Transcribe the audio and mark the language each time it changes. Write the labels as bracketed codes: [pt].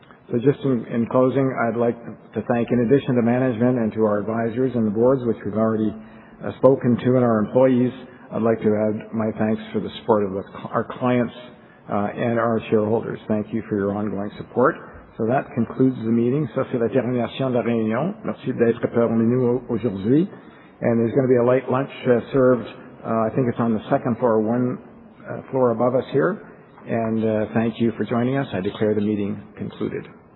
[en] So just in closing, I'd like to thank, in addition to management and to our advisors and the boards, which we've already spoken to, and our employees, I'd like to add my thanks for the support of our clients and our shareholders. Thank you for your ongoing support. So that concludes the meeting. [fr] Ça, c'est la termination de la réunion. Merci d'être parmi nous aujourd'hui. [en] And there's going to be a light lunch served, I think it's on the second floor, one floor above us here. And thank you for joining us. I declare the meeting concluded.